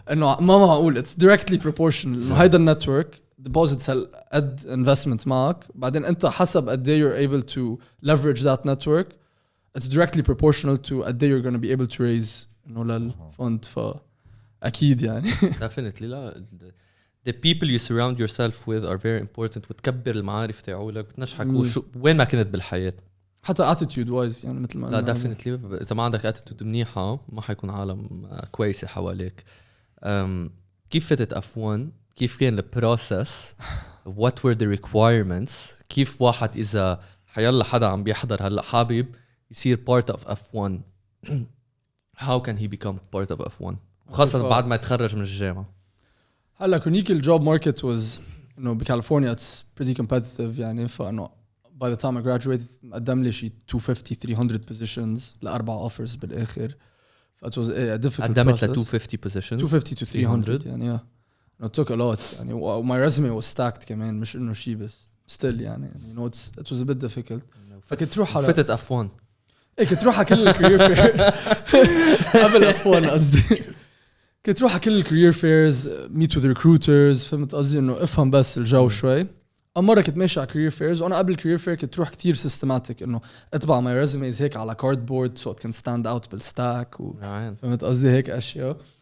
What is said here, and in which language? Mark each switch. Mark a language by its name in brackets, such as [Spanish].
[Arabic] إنه ما معقول [English] it's directly proportional [Arabic] إنه هيدا النتورك [English] deposits قد investment [Arabic] معك بعدين انت حسب قد ايه [English] you're able to leverage that network it's directly proportional to [Arabic] قد ايه [English] you're going to be able to raise [Arabic] انه للفند فاكيد يعني [English] definitely [Arabic] لا [English] the people you surround yourself with are very important [Arabic] وتكبر المعارف تاعولك بتنجحك وين ما كنت بالحياة حتى [English] attitude wise [Arabic] يعني مثل ما لا definitely اذا ما عندك attitude منيحة ما حيكون عالم كويسة حواليك كيف فتت F1 كيف كان البروسس [English] what were the requirements [Arabic] كيف واحد إذا حيلا حدا عم بيحضر هلأ حابب يصير [English] part of F1 how can he become part of F1 [Arabic] وخاصة بعد ما يتخرج من الجامعة هلا كونيك الجوب ماركت [English] was [Arabic] انه بكاليفورنيا [English] it's pretty competitive [Arabic] يعني فانه [English] by the time I graduated [Arabic] قدم لي شي [English] 250-300 positions ل4 offers [Arabic] بالاخر ف [English] it was a difficult ل 250 positions 250 to 300 [Arabic] يعني [English] it took a lot يعني my resume was stacked [Arabic] كمان مش انه شيء بس [English] still يعني you know it was a bit difficult [Arabic] فكنت تروح على فتت F1 ايه كنت تروح على كل الكارير فير قبل F1 قصدي كنت تروح على كل الكارير فيرز [English] meet with recruiters [Arabic] فهمت قصدي انه افهم بس الجو شوي مرة كنت ماشي على [English] career fairs [Arabic] وانا قبل [English] career fair [Arabic] كنت تروح كتير [English] systematic [Arabic] انه اطبع [English] my resumes [Arabic] هيك على cardboard [English] so it can stand out [Arabic] بالستاك فهمت قصدي هيك اشياء